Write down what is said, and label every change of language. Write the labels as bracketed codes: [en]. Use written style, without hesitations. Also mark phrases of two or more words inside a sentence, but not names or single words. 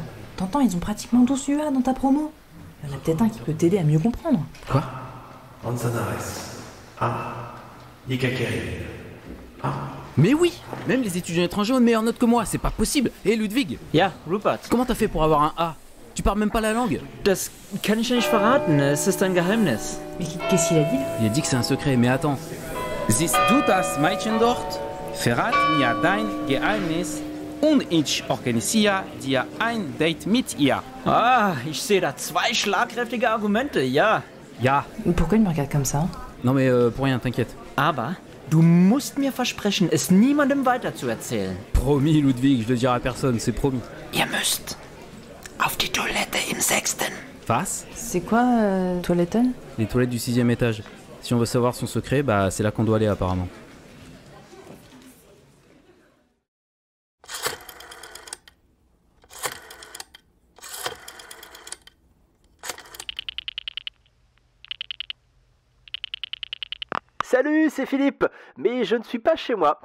[fr] T'entends, ils ont pratiquement 12 UA dans ta promo. Il y en a peut-être un qui peut t'aider à mieux comprendre. Quoi? Manzanares, A. Yekakeri, A. Mais oui! Même les étudiants étrangers ont de meilleures notes que moi, c'est pas possible! Et Ludwig, [de] Ja, Rupert. [fr] comment t'as fait pour avoir un A? Tu parles même pas la langue? [de] Das kann ich dir nicht verraten. Es ist ein Geheimnis. [fr] Mais qu'est-ce qu'il a dit là? Il a dit que c'est un secret, mais attends. [de] Siehst du das Mädchen dort? Verrat mir dein Geheimnis und ich organisiere dir ein Date mit ihr. Ah, ich sehe da 2 schlagkräftige Argumente, ja. Ja. [fr] Pourquoi il me regarde comme ça? Non mais pour rien, t'inquiète. [de] Aber du musst mir versprechen, es niemandem weiterzuerzählen. [fr] Promis Ludwig, je le dirai à personne, c'est promis. [de] Ihr müsst auf die Toilette im 6. Was? [fr] C'est quoi, Toiletten? Les toilettes du 6e étage. Si on veut savoir son secret, bah c'est là qu'on doit aller apparemment. Salut, c'est Philippe, mais je ne suis pas chez moi.